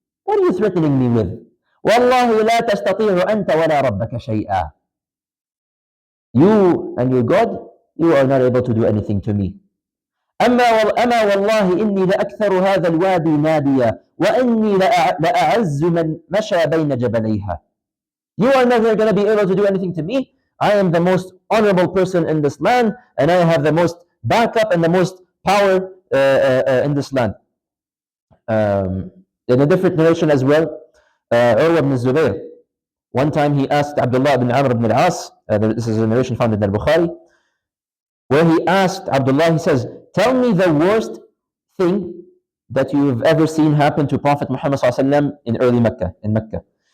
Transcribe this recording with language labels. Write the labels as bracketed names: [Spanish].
[English] What are you threatening me with? [Arabic] وَاللَّهِ لَا تَسْتَطِيعُ أَنْتَ وَلَا رَبَّكَ شَيْئًا. [English] You and your God, you are not able to do anything to me. [Arabic] أما والله إني لأكثر هذا الوادي ناديا وإني لأعز من مشى بين جبليها. [English] You are never going to be able to do anything to me. I am the most honorable person in this land, and I have the most backup and the most power in this land. In a different narration as well, Urwa ibn Zubayr, one time he asked Abdullah ibn Amr ibn al-As, this is a narration found in al-Bukhari, where he asked Abdullah, he says, tell me the worst thing that you've ever seen happen to Prophet Muhammad in early Mecca, in Mecca.